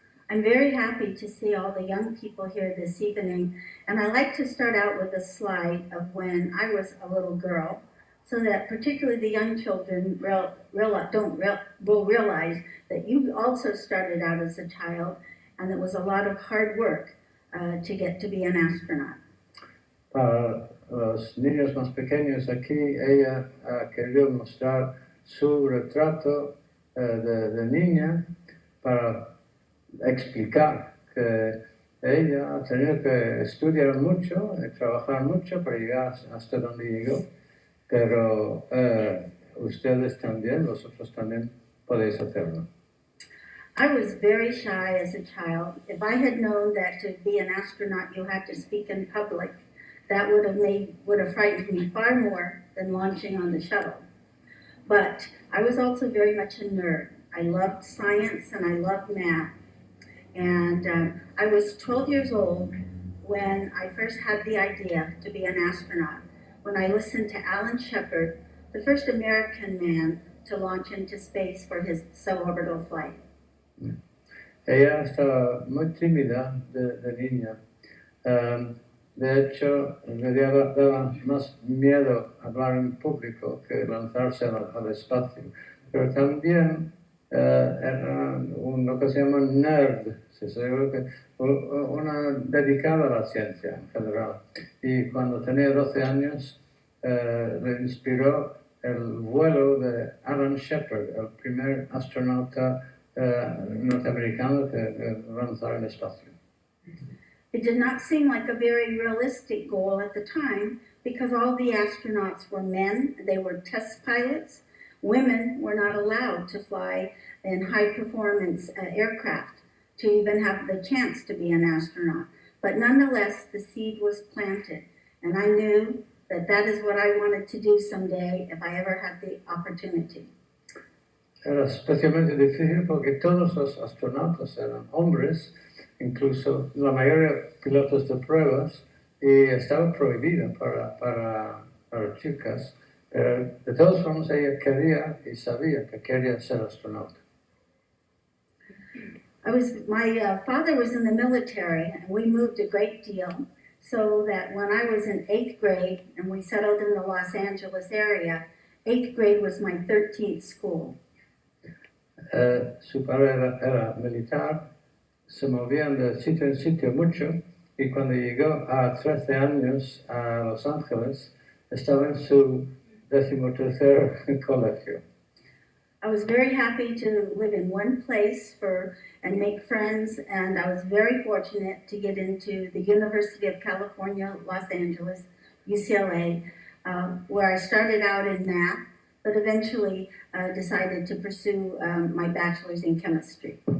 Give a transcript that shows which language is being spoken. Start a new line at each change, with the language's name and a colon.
English: I'm very happy to see all the young people here this evening, and I like to start out with a slide of when I was a little girl, so that particularly the young children will realize that you also started out as a child, and it was a lot of hard work to get to be an astronaut.
Spanish: Para los niños más pequeños aquí, ella ha querido mostrar su retrato de niña para explicar que ella ha tenido que estudiar mucho, trabajar mucho para llegar hasta donde llegó, pero ustedes también, vosotros también podéis hacerlo.
English: I was very shy as a child. If I had known that to be an astronaut you had to speak in public, that would have frightened me far more than launching on the shuttle. But I was also very much a nerd. I loved science and I loved math. And I was 12 years old when I first had the idea to be an astronaut, when I listened to Alan Shepard, the first American man to launch into space for his suborbital flight.
Spanish: Ella estaba muy tímida de niña. De hecho, me daba más miedo hablar en público que lanzarse al espacio. Pero también era lo que se llama nerd, una dedicada a la ciencia en general. Y cuando tenía 12 años, le inspiró el vuelo de Alan Shepard, el primer astronauta norteamericano que lanzó en espacio.
English: It did not seem like a very realistic goal at the time because all the astronauts were men, they were test pilots. Women were not allowed to fly in high-performance aircraft to even have the chance to be an astronaut. But nonetheless, the seed was planted, and I knew that is what I wanted to do someday if I ever had the opportunity.
Spanish: Era especialmente difícil porque todos los astronautas eran hombres, incluso la mayoría de pilotos de pruebas, y estaba prohibido para chicas, pero de todas formas ella quería y sabía que quería ser astronauta.
English: My father was in the military, and we moved a great deal, so that when I was in 8th grade and we settled in the Los Angeles area, 8th grade was my 13th school.
Spanish: Su padre era militar, se movían de sitio en sitio mucho, y cuando llegó a 13 años a Los Ángeles, estaba en su 13º colegio.
English: I was very happy to live in one place and make friends, and I was very fortunate to get into the University of California, Los Angeles, UCLA, where I started out in math, but eventually decided to pursue my bachelor's in chemistry.